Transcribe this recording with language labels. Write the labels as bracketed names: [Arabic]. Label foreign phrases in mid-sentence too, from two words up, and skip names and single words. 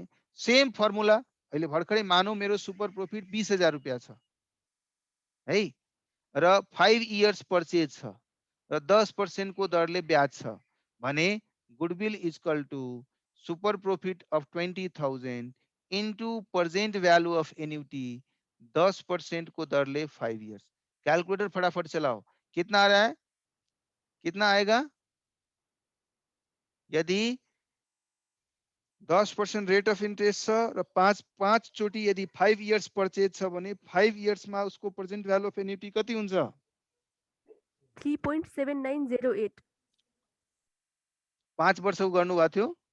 [Nepali] सेम फर्मुला, अहिले भर्खरै मानौ मेरो [English] super profit [Nepali] 20,000 रुपैयाँ छ है, र 5 [English] years purchase [Nepali] छ र 10% को दरले ब्याज छ भने [English] goodwill equal to super profit of 20,000 into present value of annuity [Nepali] 10% को दरले 5 इयर्स। [Hindi] कैलकुलेटर फटाफट चलाओ, कितना आ रहा है, कितना आएगा। [Nepali] यदि 10% [English] rate of interest [Nepali] छ र 5 चोटी यदि 5 [English] years purchase [Nepali] छ भने 5 इयर्स मा उसको [English] present value of annuity [Nepali] कति हुन्छ, 3.7908। 5 वर्षको गर्नु भएको थियो,